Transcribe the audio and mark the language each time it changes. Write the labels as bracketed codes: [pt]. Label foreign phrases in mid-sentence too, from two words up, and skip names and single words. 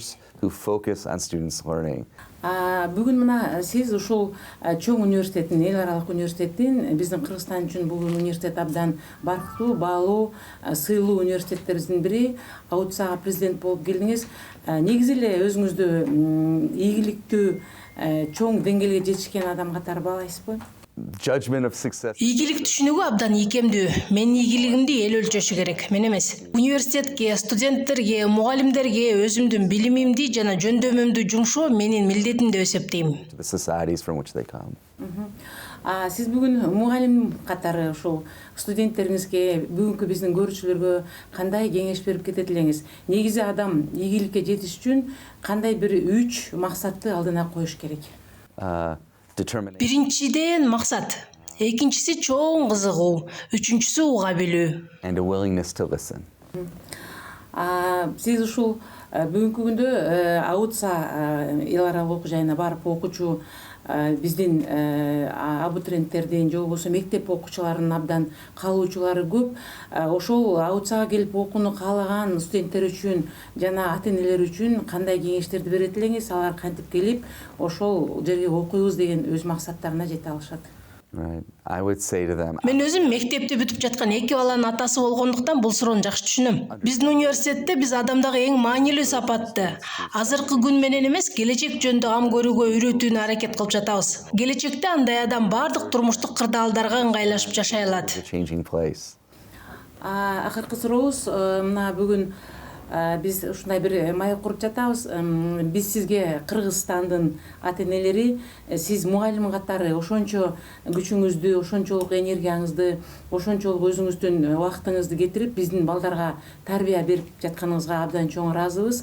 [ky] Бүгүн мына сиз ушул чоң университеттин, эл аралык университеттин, биздин Кыргызстан үчүн бул университет абдан барктуу, баалуу, сыйлуу университеттерибиздин бири. Аутсага президент болуп келдиңиз. Негизи эле өзүңүздү ийгиликтүү, чоң деңгээлге жетишкен адам катары баалайсызбы? [en] judgment of success. [ky] Ийгилик түшүнүгү абдан ийкемдүү. Менин ийгилигимди эл өлчөшү керек, мен эмес. Университетке, студенттерге, мугалимдерге өзүмдүн билимимди жана жөндөмүмдү жумшоо менин милдетим деп эсептейм. [en] The societies from which they come. [ky] Сиз бүгүн мугалим катары ушул студенттериңизге, бүгүнкү биздин көрүүчүлөргө кандай кеңеш берип кетет элеңиз? Негизи адам ийгиликке жетиш үчүн кандай бир 3 максатты алдына коюш керек? [en] Determination. [ky] Биринчиден максат, экинчиси чоң кызыгуу, үчүнчүсү уга билүү. [en] And a willingness to listen. [ky] Сиз ушул бүгүнкү күндө Аутса эл аралык окуу жайына барып окуучу биздин абитуриенттердин же болбосо мектеп окуучуларынын абдан каалоочулары көп. Ошол Аутсага келип окууну каалаган студенттер үчүн жана ата-энелер үчүн кандай кеңештерди берет элеңиз? Алар кантип келип ошол жерге окуйбуз деген өз максаттарына жете алышат? [en] Right. I would say to them. [ky] Мен өзүм мектепти бүтүп жаткан 2 баланын атасы болгондуктан бул суроону жакшы түшүнөм. Биздин университетте биз адамдагы эң маанилүү сапатты азыркы күн менен эмес, келечек жөнүндө ам көрүүгө үйрөтүүнү аракет кылып жатабыз. Келечекте андай адам бардык турмуштук кырдаалдарга ыңгайлашып жашай алат. [en] A changing place. [ky] Акыркы сурообуз, мына бүгүн биз ушундай бир маек куруп жатабыз. Биз сизге Кыргызстандын ата-энелери, сиз мугалим катары ошончо күчүңүздү, ошончолук энергияңызды, ошончолук өзүңүздүн убактыңызды кетирип биздин балдарга тарбия берип жатканыңызга абдан чоң ыраазыбыз.